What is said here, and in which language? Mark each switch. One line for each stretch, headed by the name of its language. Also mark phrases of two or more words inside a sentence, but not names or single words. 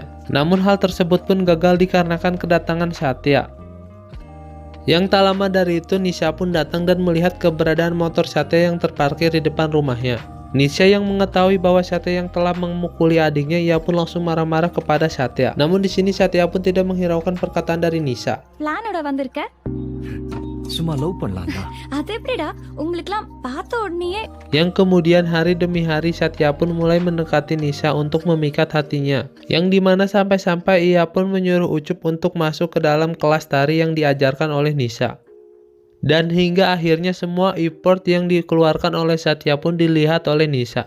Indonesian: Namun hal tersebut pun gagal dikarenakan kedatangan Satya. Yang tak lama dari itu Nisha pun datang dan melihat keberadaan motor Satya yang terparkir di depan rumahnya. Nisha yang mengetahui bahwa Satya yang telah memukuli adiknya, ia pun langsung marah-marah kepada Satya. Namun di sini Satya pun tidak menghiraukan perkataan dari Nisha.
Tamil: பிளானோட வந்திருக்க சும்மா லவ் பண்ணலாம்டா. அது எப்படிடா உங்களுக்குலாம் பார்த்த உடனேயே
Indonesian: Yang kemudian hari demi hari Satya pun mulai mendekati Nisha untuk memikat hatinya. Yang dimana sampai-sampai ia pun menyuruh Ucup untuk masuk ke dalam kelas tari yang diajarkan oleh Nisha. Dan hingga akhirnya semua effort yang dikeluarkan oleh Satya pun dilihat oleh Nisha.